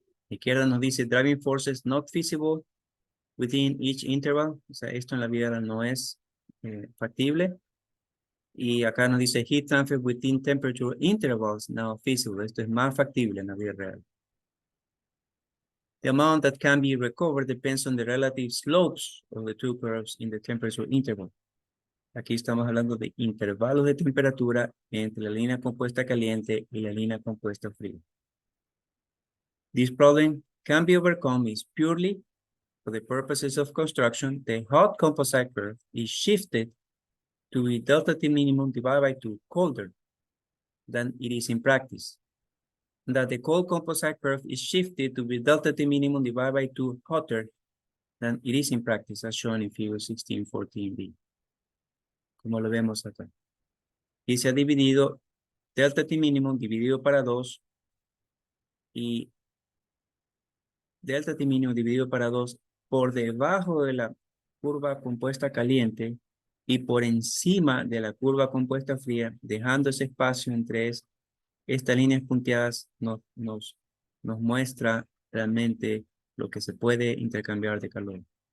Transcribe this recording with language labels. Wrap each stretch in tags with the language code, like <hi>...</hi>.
<es>La izquierda nos dice</es> <en>driving forces not feasible within each interval.</en> <es>O sea, esto en la vida no es factible. Y acá nos dice</es> <en>heat transfer within temperature intervals now feasible.</en> <es>Esto es más factible en la vida real.</es> <en>The amount that can be recovered depends on the relative slopes of the two curves in the temperature interval.</en> <es>Aquí estamos hablando de intervalos de temperatura entre la línea compuesta caliente y la línea compuesta fría.</es> <en>This problem can be overcome is purely for the purposes of construction. The hot composite curve is shifted to be delta T minimum divided by 2 colder than it is in practice. That the cold composite curve is shifted to be delta T minimum divided by 2 hotter than it is in practice, as shown in figure 1614b.</en> <es>Como lo vemos acá. Y se ha dividido delta T minimum dividido para 2 y delta T mínimo dividido para 2 por debajo de la curva compuesta caliente y por encima de la curva compuesta fría, dejando ese espacio entre estas líneas punteadas nos muestra realmente lo que se puede intercambiar de calor.</es>